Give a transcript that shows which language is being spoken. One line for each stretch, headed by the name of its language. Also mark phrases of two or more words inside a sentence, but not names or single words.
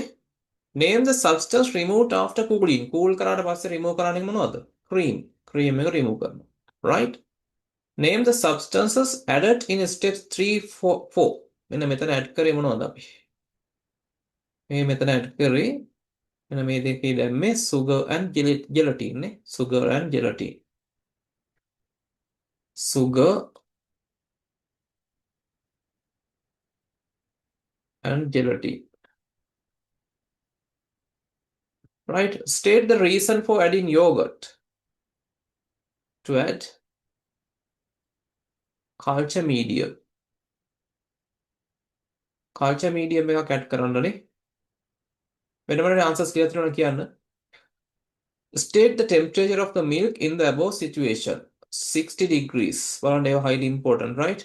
English: Name the substance removed after cooling.
Sinhala: cool කරාට පස්සේ remove කරන්නේ මොනවද? cream. cream එක remove කරනවා.
English: right? Name the substances added in steps 3 4.
Sinhala: මෙන්න මෙතන add කරේ මොනවද අපි? මේ මෙතන add කරේ මෙන්න මේ දෙකේ දැම්මේ
English: sugar and gelatin
Sinhala: නේ.
English: sugar and gelatin. sugar and gelatin. Right? State the reason for adding yogurt. To add culture medium. culture medium
Sinhala: එකක් add කරන්නනේ. වෙන වෙන answers කියලා තියෙනවා කියන්න.
English: State the temperature of the milk in the above situation. 60 degrees.
Sinhala: බලන්න ඒවා
English: highly important, right?